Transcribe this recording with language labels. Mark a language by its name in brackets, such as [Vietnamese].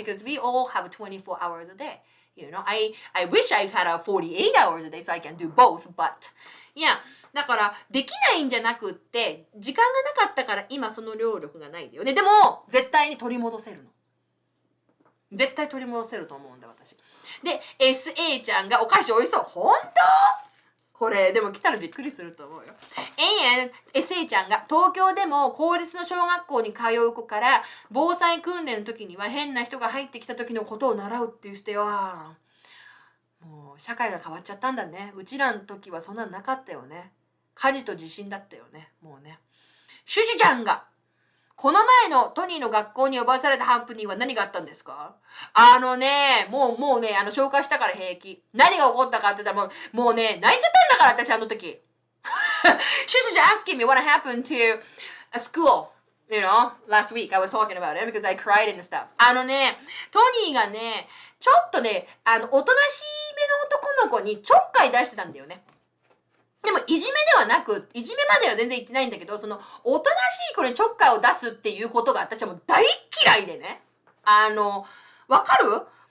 [English] Because we all have 24 hours a day.You know, I wish I had 48 hours a day so I can do both, but yeah. [Japanese] だから、できないんじゃなくって、時間がなかったから今その労力がないんだよね。でも、絶対に取り戻せるの。絶対取り戻せると思うんだ、私。で、SA ちゃんがお菓子美味しそう。本当？これ、でも来たらびっくりすると思うよ。SA ちゃんが東京でも公立の小学校に通う子から防災訓練の時には変な人が入ってきた時のことを習うって言ってよ。もう社会が変わっちゃったんだね。うちらの時はそんなのなかったよね。家事と地震だったよね。もうね。シュジュちゃんがこの前のトニーの学校に呼ばされたハプニングは何があったんですか？もうね、紹介したから平気。何が起こったかって言ったらもうね、泣いちゃったんだから、私あの時。 [English] She was asking me what happened to a school, you know, last week. I was talking about it because I cried and stuff. [Japanese] トニーがね、ちょっとね、おとなしめの男の子にちょっかい出してたんだよね。でも、いじめではなく、いじめまでは全然言ってないんだけど、その、おとなしい子にちょっかいを出すっていうことが私はもう大嫌いでね。わかる？